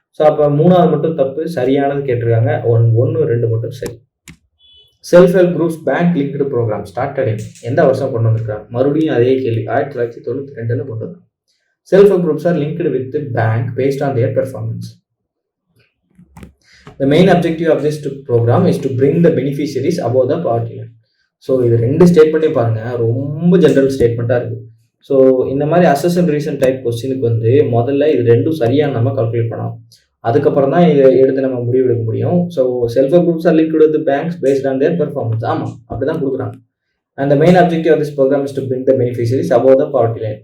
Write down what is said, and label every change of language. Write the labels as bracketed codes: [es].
[ta] So அப்போ 3வது மட்டும் தப்பு, சரியானது கேட்டிருக்காங்க. 1, 2 மட்டும் சரி. [en] self help groups bank linked program started [ta] எந்த வருஷம் கொண்டு வந்திருக்காங்க? மறுபடியும் அதே கேள்வி, 1992 கொண்டு வந்தாங்க. [en] Self help groups are linked with bank based on their performance. The main objective of this program is to bring the beneficiaries above the poverty line. [ta] So இது 2 ஸ்டேட்மெண்ட்டையும் பாருங்கள், ரொம்ப ஜென்ரல் ஸ்டேட்மெண்ட்டாக இருக்குது. ஸோ இந்த மாதிரி அசஸ் அண்ட் ரீசன் டைப் கொஸ்டினுக்கு வந்து முதல்ல இது 2 சரியாக நம்ம கால்குலேட் பண்ணலாம். அதுக்கப்புறம் தான் இதை எடுத்து நம்ம முடிவு எடுக்க முடியும். [en] So self help groups are linked with banks based on their performance. [ta] ஆமாம், அப்படி தான் கொடுக்குறாங்க. [en] And the main objective of this program is to bring the beneficiaries above the poverty line.